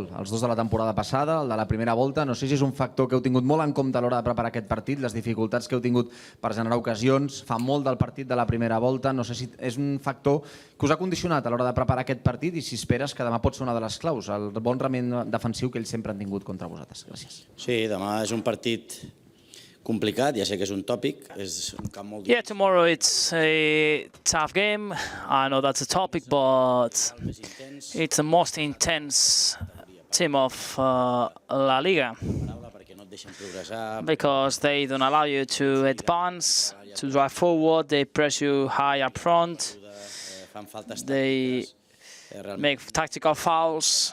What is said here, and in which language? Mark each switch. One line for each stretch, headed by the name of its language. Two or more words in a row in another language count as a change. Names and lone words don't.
Catalan: Els dos de la temporada passada, el de la primera volta. No sé si és un factor que heu tingut molt en compte a l'hora de preparar aquest partit, les dificultats que heu tingut per generar ocasions. Fa molt del partit de la primera volta. No sé si és un factor que us ha condicionat a l'hora de preparar aquest partit i si esperes que demà pot ser una de les claus, el bon rendiment defensiu que ells sempre han tingut contra vosaltres. Gràcies. Sí, demà és un partit complicat, ja sé que és un tòpic, és un camp molt difícil.
English: Yeah, tomorrow it's a tough game. I know that's a topic, but it's the most intense team of La Liga because they don't allow you to advance, to drive forward, they press you high up front, they make tactical fouls.